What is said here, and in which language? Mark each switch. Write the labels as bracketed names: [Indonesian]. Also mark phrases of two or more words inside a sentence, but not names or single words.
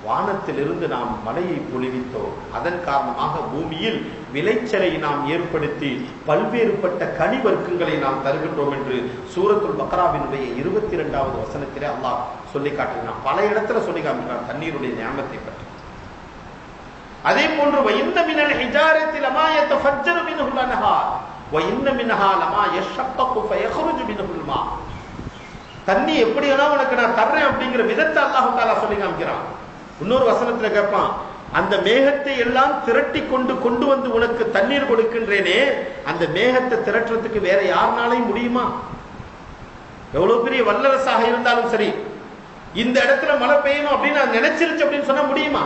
[Tamil] வானத்திலிருந்து நாம் மழையை பொழிவித்தோம், அதன் காரணமாக பூமியில் விளைச்சலை நாம் ஏற்படுத்தி பல்வேறுபட்ட கனி வர்க்கங்களை நாம் தருகின்றோம் என்று சூரத்துல் பக்ராவினுடைய 22வது வசனத்திலே அல்லாஹ் சொல்லி காட்டுகிறான். பல இடத்துல சொல்லி காட்டுகிறான் தண்ணீருடைய நியாமத்தை பற்றி. அதே போன்று [Arabic] وَإِنَّ مِنَ الْحِجَارَةِ لَمَا يَتَفَجَّرُ مِنْهُ الْأَنْهَارُ وَإِنَّ مِنْهَا لَمَا يَشَّقَّقُ فَيَخْرُجُ مِنْهُ الْمَاءُ. [Tamil] தண்ணி எப்படினா உனக்கு நான் தர்றேன் அப்படிங்கிற விதத்தை [Arabic] الله تعالى [Tamil] சொல்லி காமிக்கிறான். இன்னொரு வசனத்துல கேட்பான், அந்த மேகத்தை எல்லாம் திரட்டி கொண்டு வந்து உனக்கு தண்ணீர் கொடுக்கின்றேனே, அந்த மேகத்தை திரட்டுறதுக்கு வேற யாருனாலையும் முடியுமா? எவ்வளவு பெரிய வல்லரசாக இருந்தாலும் சரி, இந்த இடத்துல மழை பெய்யணும் அப்படின்னு நினைச்சிருச்சு அப்படின்னு சொன்னா முடியுமா?